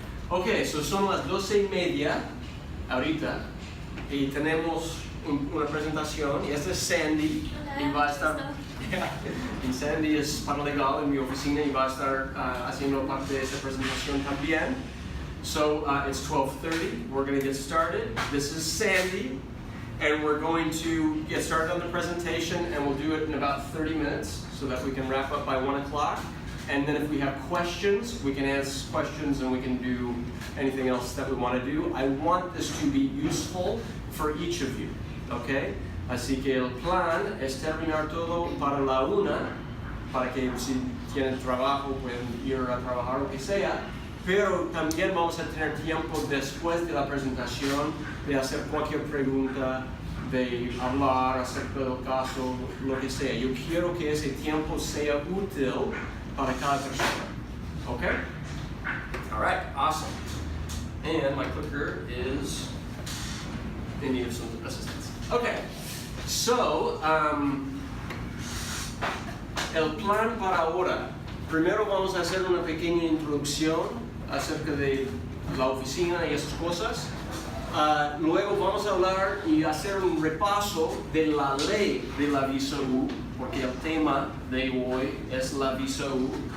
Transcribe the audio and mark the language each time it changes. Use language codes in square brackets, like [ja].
[es] Okay, so son las 12:30 ahorita y tenemos una presentación, y esta es Sandy. Y va a estar, y Sandy es paralegal en mi oficina y va a estar haciendo parte de esta presentación también. [en] So it's 12:30, we're going to get started. This is Sandy, and we're going to get started on the presentation, and we'll do it in about 30 minutes so that we can wrap up by 1 o'clock. And then if we have questions, we can ask questions and we can do anything else that we want to do. I want this to be useful for each of you, okay? [es] Así que el plan es terminar todo para la 1, para que si tienen trabajo pueden ir a trabajar o que sea, pero también vamos a tener tiempo después de la presentación de hacer cualquier pregunta, de hablar acerca del caso, lo que sea. Yo quiero que ese tiempo sea útil para cada persona, okay? [en] All right, awesome. And my clicker is in need of some assistance. Okay. [es] So, el plan para ahora, primero vamos a hacer una pequeña introducción acerca de la oficina y esas cosas. Luego vamos a hablar y hacer un repaso de la ley de la visa U, porque el tema de hoy es la visa U.